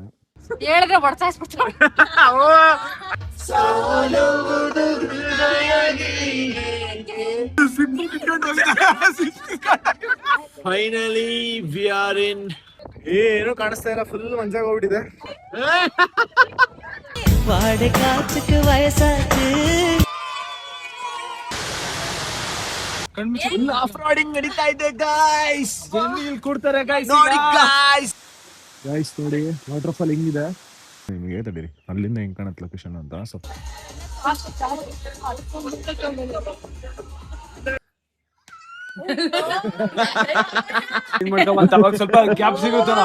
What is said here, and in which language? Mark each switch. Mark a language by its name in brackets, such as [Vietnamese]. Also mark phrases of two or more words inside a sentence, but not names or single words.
[Kannada] ಹೇಳಿದ್ರೆ ಬಡ್ಸಾಯಿಸ್ಬಿಡ್ತಾರೆ. [English] finally we are in. [Kannada] ಏನು ಕಾಣಿಸ್ತಾ ಇಲ್ಲ, ಫುಲ್ ಮಂಜಾಗ ಹೋಗ್ಬಿಟ್ಟಿದೆ. [Tamil] வாடை காற்றுக்கு வயசாச்சு [English] full off roading [Kannada] ನಡೀತಾ ಇದೆ ಗಾಯ್ಸ್. ಇಲ್ಲಿ ಕೂಡ್ತಾರೆ ಗಾಯ್ಸ್. ನೋಡಿ ಗಾಯ್ಸ್, ಗಾಯ್ಸ್ ನೋಡಿ [English] water fall [Kannada] ಹೆಂಗಿದೆ ನಿಮಗೆ ತಡೀರಿ. ಅಲ್ಲಿಂದ ಹೆಂಗ್ ಕಾಣುತ್ತೆ ಲೊಕೇಶನ್ ಅಂತ ಸ್ವಲ್ಪ ಸ್ವಲ್ಪ ಗ್ಯಾಪ್ ಸಿಗುತ್ತಲ್ಲ.